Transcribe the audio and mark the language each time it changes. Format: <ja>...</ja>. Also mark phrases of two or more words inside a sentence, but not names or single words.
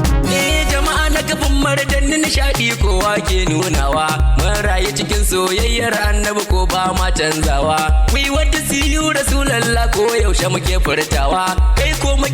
<ha>Eh, jama'a na kafin maradan nishaɗi kowa ke nunawa. Mun rayu cikin soyayyar Annabi ko ba ma canzawa.</ha> <en>We want to see you Rasulallah ko yaushe muke furtawa. Kai ko muke</en>